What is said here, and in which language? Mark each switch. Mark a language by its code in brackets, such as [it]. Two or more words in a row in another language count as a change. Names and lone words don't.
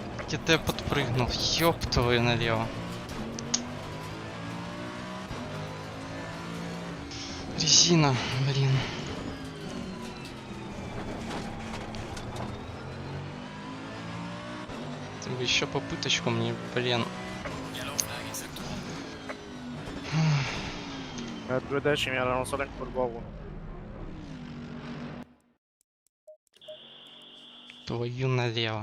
[ru] Где-то я подпрыгнул. Ёб твою налево. Резина, блин. Ты бы еще попыточку мне, блин. [en] Yellow flag in sector 1. [it] 2 decimi erano solo in curva 1. [ru] Твою налево.